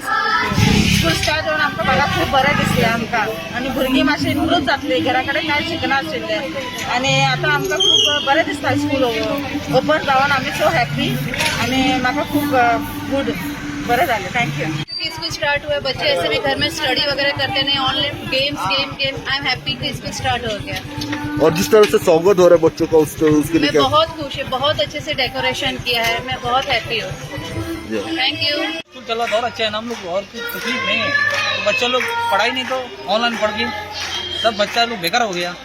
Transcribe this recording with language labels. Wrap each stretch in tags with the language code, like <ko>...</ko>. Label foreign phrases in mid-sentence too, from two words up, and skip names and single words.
<en>school start</en> <kok>जावन आमकां म्हाका खूब बरें दिसलें आमकां आनी भुरगीं मातशी इम्प्रूव जातलीं घराकडे काय शिकना आशिल्ले आनी आतां आमकां खूब बरें दिसता</kok> <en>school open</en> <kok>जावन आमी</kok> <en>so happy</en> <kok>आनी म्हाका खूब गुड बरें जालें थँक्यू।</kok> <en>school start</en> <hi>हुआ, बच्चे ऐसे भी घर में स्टडी वगैरह करते नहीं,</hi> <en>online games game I am happy</en> <hi>कि</hi> <en>school start</en> <hi>हो गया। और जिस तरह से स्वागत हो रहा है बच्चों का उसके लिए मैं बहुत खुश हूँ, बहुत अच्छे से डेकोरेशन किया है, मैं बहुत हैप्पी हूँ।</hi> <en>thank you.</en> <hi>स्कूल चल रहा बहुत अच्छा है ना, हम लोग और कुछ तकलीफ नहीं है। तो बच्चे लोग पढ़ाई नहीं तो ऑनलाइन पढ़ के सब बच्चा लोग बेकार हो गया।</hi>